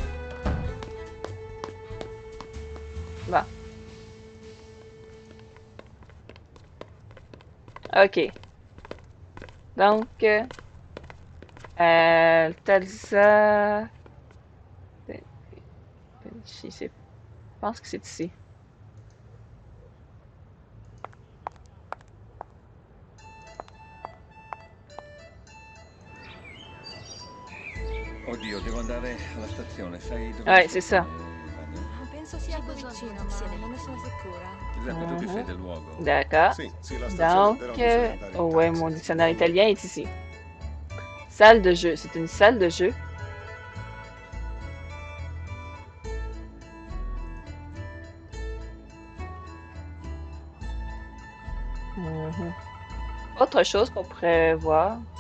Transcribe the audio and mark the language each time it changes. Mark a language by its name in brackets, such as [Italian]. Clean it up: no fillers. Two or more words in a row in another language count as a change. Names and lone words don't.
[French] Bon. Ok. Donc, Talsa... Digi, c'est pense que c'est ici. [Italian] Oddio, devo andare alla stazione, sai dove [French] Ouais, c'est ça. [Italian] Penso sia [French] J'ai [Italian] qui [French] besoin [Italian] vicino, [French] d'un [Italian] ma [French] taxi [Italian] non ne sono sicura. Giuseppe, tu che sei del luogo? [French] D'accord. [Italian] Sì, sì, la stazione, però [French] Donc, [Italian] bisogna andare in [French] ouais, [Italian] taxi. [French] mon dictionnaire italien est ici. Salle de jeu. C'est une salle de jeu. Mhm. Autre chose qu'on pourrait voir.